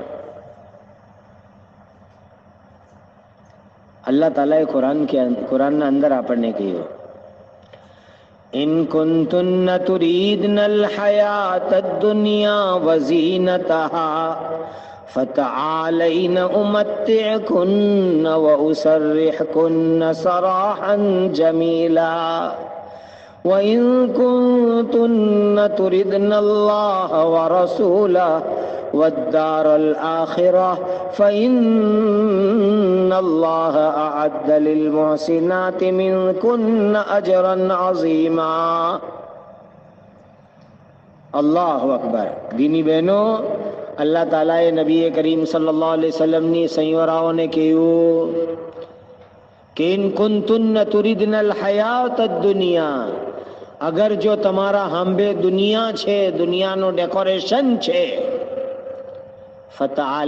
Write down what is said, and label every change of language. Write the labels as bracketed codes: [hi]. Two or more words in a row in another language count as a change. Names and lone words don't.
[gu] અલ્લાહ તાલાએ કુરાનના અંદર આપણને કહ્યું, ઇન [ar] كنتن تردن الحياة الدنيا وزينتها فتعالين أمتعكن وأسرحكن سراحا جميلا وَإِن كُنتُنَّ تُرِدْنَ اللَّهَ وَرَسُولَهُ وَالدَّارَ الْآخِرَةَ فَإِنَّ اللَّهَ أَعَدَّ لِلْمُحْسِنَاتِ مِنكُنَّ أَجْرًا عَظِيمًا. الله أكبر. [gu] દીની બહેનો, અલ્લાહ તાલાએ નબી કરીમ [ar] صلى الله عليه وسلم [gu] સૈયરાઓને કહ્યું કે [ar] إن كنتن تردن الحياة الدنيا, [gu] અગર જો તમારા હાંભે દુનિયા છે, દુનિયાનો ડેકોરેશન છે, ફતઆલૈન આવો.